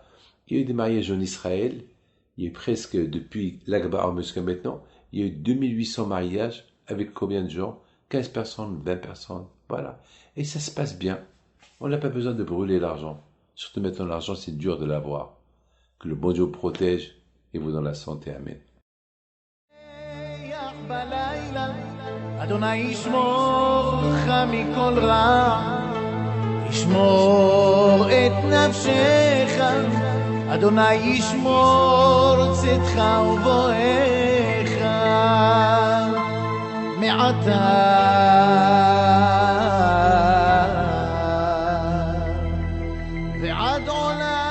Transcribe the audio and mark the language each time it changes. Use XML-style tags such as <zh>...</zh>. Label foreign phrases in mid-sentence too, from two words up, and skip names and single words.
<fr>Il y a eu des mariages en Israël. Il y a eu presque, depuis l'Akbar jusqu'à maintenant, il y a eu 2800 mariages avec combien de gens? 15 personnes, 20 personnes, voilà. Et ça se passe bien. On n'a pas besoin de brûler l'argent. Surtout maintenant, l'argent, c'est dur de l'avoir. Que le bon Dieu vous protège et vous donne la santé. Amen.</fr> <he>אדוני ישמור לך מכל רע, ישמור את נפשך, אדוני ישמור צאתך ובואך מעתה ועד עולם.</he>